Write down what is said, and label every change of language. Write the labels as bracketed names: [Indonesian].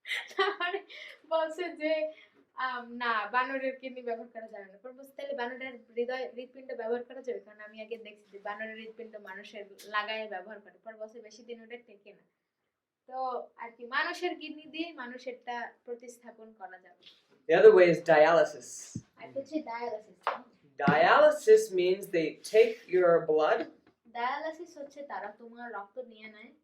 [Bangla] তারপরে বলছে যে না বানরের কিডনি ব্যবহার করা যাবে না। পর বলছে তাহলে বানরের হৃদপিণ্ড ব্যবহার করা যাবে, কারণ আমি আগে দেখছি যে বানরের হৃদপিণ্ড মানুষের লাগায় ব্যবহার করে। পর বলছে বেশি দিন ওটা টেকে না। তো আর কি মানুষের কিডনি দিয়ে মানুষেরটা প্রতিস্থাপন করা যাবে। [English] The other way is dialysis. [Bangla] আর হচ্ছে dialysis. [English] Dialysis means they take your blood, [Bangla] dialysis হচ্ছে তারা তোমার রক্ত নিয়ে নেয়